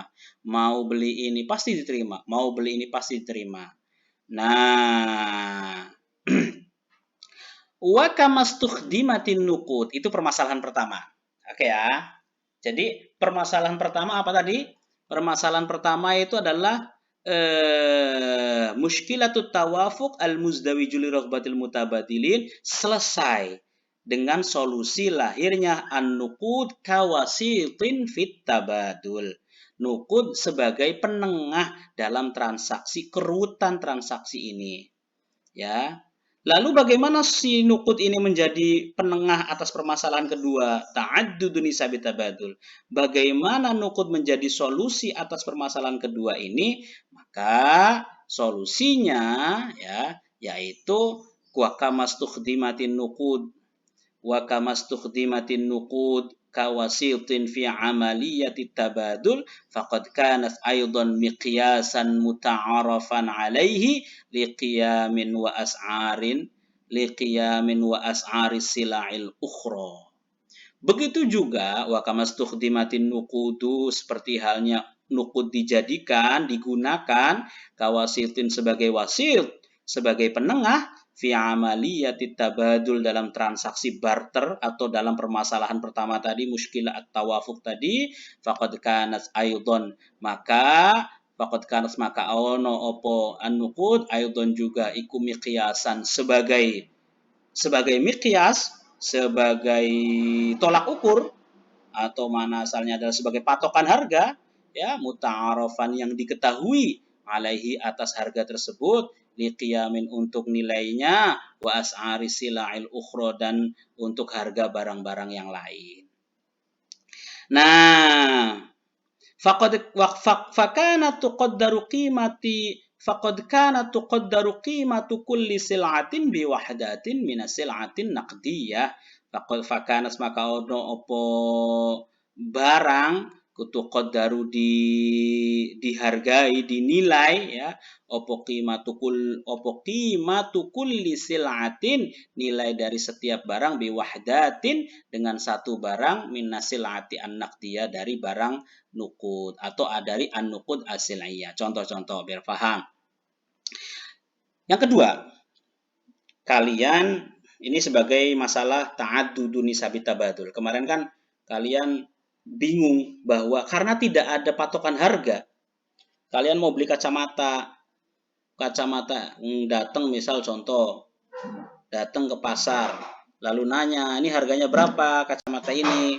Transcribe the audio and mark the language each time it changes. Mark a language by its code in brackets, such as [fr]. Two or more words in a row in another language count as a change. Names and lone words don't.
[id] Mau beli ini pasti diterima. Mau beli ini pasti diterima. Nah, [ar] وكما استخدمت النقود, [id] itu permasalahan pertama. Oke ya. Jadi permasalahan pertama apa tadi? Permasalahan pertama itu adalah [ar] مشكلة التوافق المزدوج لرغبة المتبادلين [id] selesai dengan solusi lahirnya [ar] النقود كوسيط في التبادل. [id] Nuqud sebagai penengah dalam transaksi, kerutan transaksi ini. Ya. Lalu bagaimana si nuqud ini menjadi penengah atas permasalahan kedua? [ar] تعدد نسب التبادل. [id] Bagaimana nuqud menjadi solusi atas permasalahan kedua ini? Maka solusinya ya yaitu [ar] وكما استخدمت النقود كوسيط في عملية التبادل فقد كانت أيضا مقياسا متعارفا عليه لقيم وأسعار السلع الأخرى. [id] Begitu juga [ar] وكما استخدمت النقود, [id] seperti halnya nuqud digunakan kawasitin sebagai wasit, sebagai penengah [ar] في عملية التبادل [id] dalam transaksi barter atau dalam permasalahan pertama tadi [ar] مشكلة التوافق [id] tadi, [ar] فقد كانت أيضا [id] maka [jv] ono opo [ar] النقود أيضا [id] juga iku miqyasan sebagai miqyas, sebagai tolak ukur, atau mana asalnya adalah sebagai patokan harga, ya muta'arafan yang diketahui alaihi atas harga tersebut liqiyamin untuk nilainya, [ar] وأسعار السلع الأخرى [id] dan untuk harga barang-barang yang lain. Nah, [ar] فكانت تقدر قيمة كل سلعة بوحدة من سلعة نقدية. [id] Fakanas maka [jv] ono opo [id] barang tuqaddaru dihargai, dinilai ya, opo [ar] قيمة كل سلعة, [id] nilai dari setiap barang [ar] بوحدة [id] dengan satu barang [ar] من السلع النقدية [id] dari barang nukud atau dari [ar] النقود السلعية. [id] Contoh-contoh biar paham. Yang kedua, kalian ini sebagai masalah [ar] تعدد نسب التبادل. [id] Kemarin kan kalian bingung bahwa karena tidak ada patokan harga, kalian mau beli kacamata datang misal contoh, datang ke pasar, lalu nanya, ini harganya berapa kacamata ini?